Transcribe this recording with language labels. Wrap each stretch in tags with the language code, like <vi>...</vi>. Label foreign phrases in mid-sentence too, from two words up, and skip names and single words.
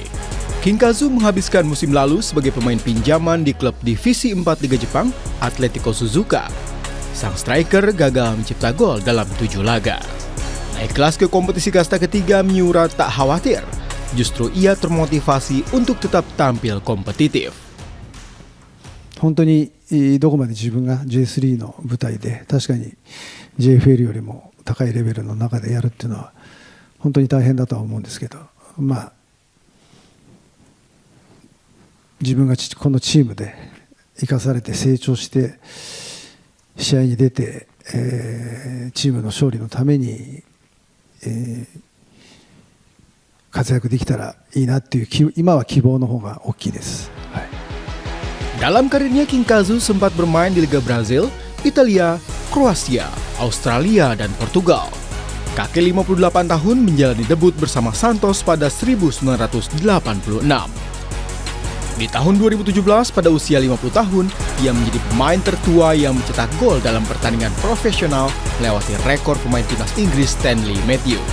<id>King Kazu menghabiskan musim lalu sebagai pemain pinjaman di klub divisi 4 Liga Jepang, Atletico Suzuka. Sang striker gagal mencipta gol dalam 7 laga. Naik kelas ke kompetisi kasta ketiga, Miura tak khawatir. Justru ia termotivasi untuk tetap tampil kompetitif.</id> <ja>本当にどこまで自分が J3 の舞台で確かに JFL よりも高いレベルの中でやるっていうのは本当に大変だとは思うんですけど、自分がこのチームで生かされて成長して試合に出て、チームの勝利のために、活躍できたらいいなっていう今は希望の方が大きいです。</ja> <id>Dalam karirnya, King Kazu sempat bermain di Liga Brazil, Italia, Kroasia, Australia, dan Portugal. Kakek 58 tahun menjalani debut bersama Santos pada 1986. Di tahun 2017, pada usia 50 tahun, ia menjadi pemain tertua yang mencetak gol dalam pertandingan profesional melewati rekor pemain timnas Inggris Stanley Matthews.</id>